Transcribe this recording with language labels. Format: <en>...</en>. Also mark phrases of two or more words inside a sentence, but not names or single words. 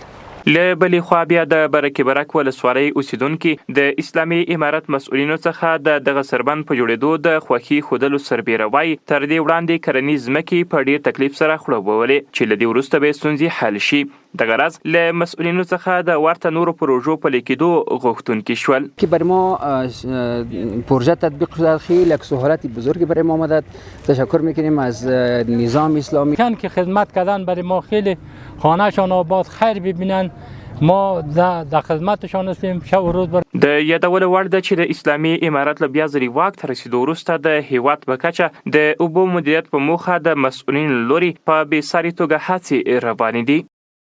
<ps>له بلې خوا بیا د برکې برک ولسوالۍ اوسیدونکي د اسلامي امارت مسؤلینو څخه دغه سربند په جوړېدو د خوښي ښودلو سربیره وایي تر دې وړاندې کرنیز ځمکې په ډېر تکلیف سره خړوبولې چې له دې وروسته به ستونزې حل شي. دغه راز له مسؤلینو څخه د ورته نورو پروژو پلي کېدو غوښتونکي شول</ps> <fa>که برای ما پروژه تطبیق شده خیلی یک سهولت بزرگی برای ما آمد. تشکر میکنیم از نظام اسلامی که خدمت کردن برای ما خیلی خانهشان آباد خیر ببینن ما د خدمتشان هستیم شب و روز</fa> <ps>د یادولو وړ ده چې د اسلامي امارت له بیا ځلې واک ته رسېدو وروسته د هیواد په کچه د اوبو مدیریت په موخه د مسؤلینو لوري په بې ساري توګه هڅې روانې دي.</ps>